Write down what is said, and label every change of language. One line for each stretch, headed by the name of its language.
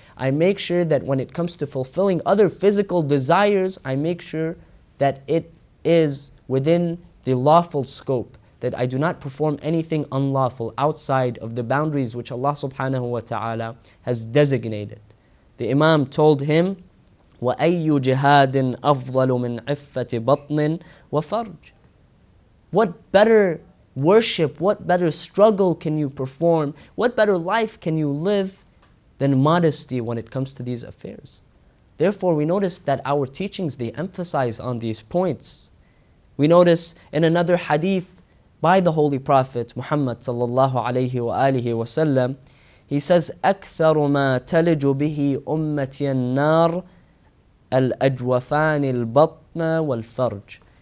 English: I make sure that when it comes to fulfilling other physical desires, I make sure that it is within the lawful scope, that I do not perform anything unlawful outside of the boundaries which Allah subhanahu wa ta'ala has designated. The Imam told him,
Arabic: وَأَيُّ جِهَادٍ أَفْضَلُ مِنْ عِفَّةِ بَطْنٍ وَفَرْجٍ.
English: What better worship, what better struggle can you perform, what better life can you live than modesty when it comes to these affairs? Therefore, we notice that our teachings, they emphasize on these points. We notice in another hadith by the Holy Prophet Muhammad sallallahu alayhi wa alihi wa sallam, he says,
Arabic: أَكْثَرُ مَا تَلِجُ بِهِ أُمَّتِيَ النَّارِ الْأَجْوَفَانِ الْبَطْنَ وَالْفَرْجِ.